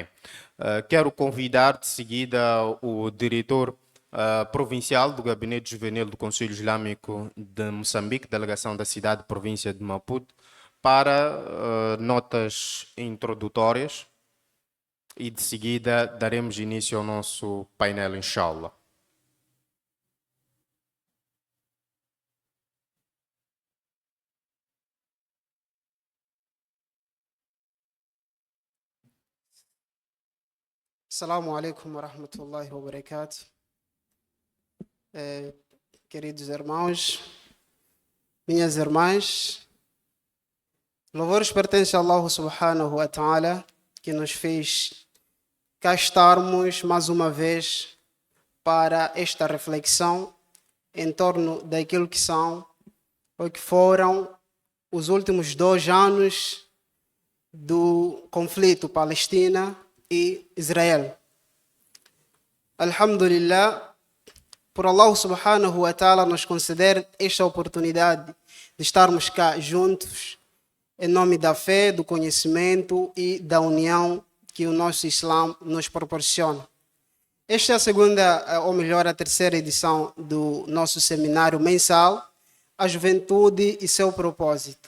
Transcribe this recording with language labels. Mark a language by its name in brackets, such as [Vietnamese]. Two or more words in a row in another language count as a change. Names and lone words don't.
[Portuguese] Quero convidar de seguida o diretor provincial do Gabinete Juvenil do Conselho Islâmico de Moçambique, delegação da cidade e província de Maputo, para notas introdutórias e de seguida daremos início ao nosso painel, inshallah. [Arabic] السلام عليكم ورحمة الله وبركاته. [Portuguese] Queridos irmãos, minhas irmãs, louvores pertencem a Allah [Arabic] سبحانه وتعالى, [Portuguese] que nos fez cá estarmos mais uma vez para esta reflexão em torno daquilo que são ou que foram os últimos 2 anos do conflito Palestina e Israel. Alhamdulillah, por Allah [Arabic] سبحانه وتعالى [Portuguese] nos conceder esta oportunidade de estarmos cá juntos em nome da fé, do conhecimento e da união que o nosso Islã nos proporciona. Esta é a segunda, ou melhor, a terceira edição do nosso seminário mensal, A Juventude e Seu Propósito.